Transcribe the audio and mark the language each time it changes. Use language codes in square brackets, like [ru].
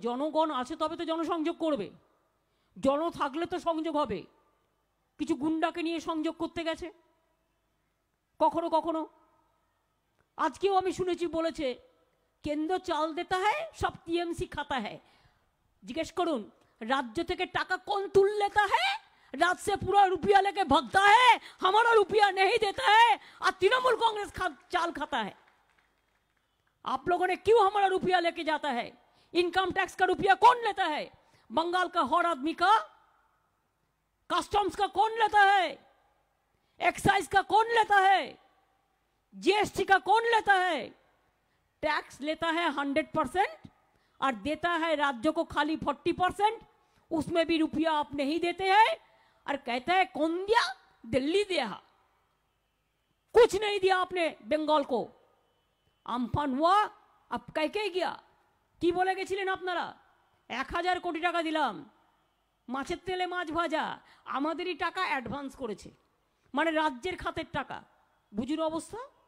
[bn] জনগণ আছে তবে তো জনসংযোগ করবে, জন থাকলে তো সংযোগ হবে। কিছু গুন্ডাকে নিয়ে সংযোগ করতে গেছে কখনো কখনো। আজকেও আমি শুনেছি বলেছে কেন্দ্র [hi] চাল দেতা হ্যায়, সব টিএমসি খাতা হ্যায়। [bn] জিজ্ঞেস করুন রাজ্য থেকে টাকা [hi] कौन तुल लेता है? राज्य से पूरा रुपया लेके भागता है, हमारा रुपया नहीं देता है और तृणमूल कांग्रेस चाल खाता है। आप लोगों ने क्यों हमारा रुपया लेके जाता है? इनकम टैक्स का रुपया कौन लेता है? बंगाल का हर आदमी का, कस्टम्स का कौन लेता है? एक्साइज का कौन लेता है? जीएसटी का कौन लेता है? टैक्स लेता है 100% और देता है राज्य को खाली 40%। उसमें भी रुपया आप नहीं देते हैं और कहता है कौन दिया? दिल्ली दिया, कुछ नहीं दिया आपने बंगाल को। আমফান हुआ, अब कह के गया [bn] কি বলে গেছিলেন আপনারা? 1000 কোটি টাকা দিলাম, মাছের তেলে মাছ ভাজা, আমাদেরই টাকা অ্যাডভান্স করেছে, মানে রাজ্যের খাতের টাকা। বুঝুন অবস্থা।